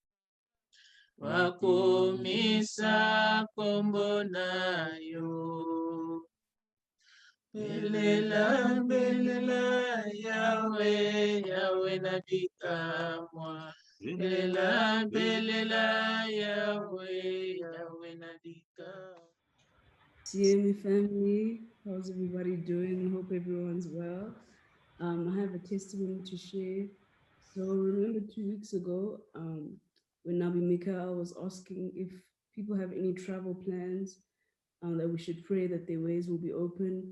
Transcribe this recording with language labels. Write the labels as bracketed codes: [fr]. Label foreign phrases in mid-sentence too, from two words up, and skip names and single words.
[ln] Bakumisa kombo na yo. Belela, belela, Yahweh, Yahweh nabikamwa. Belela, belela, Yahweh, Yahweh nabikamwa. [en] CME family, how's everybody doing? Hope everyone's well. I have a testimony to share. So remember 2 weeks ago, when Nabi Mikhael was asking if people have any travel plans, that we should pray that their ways will be open.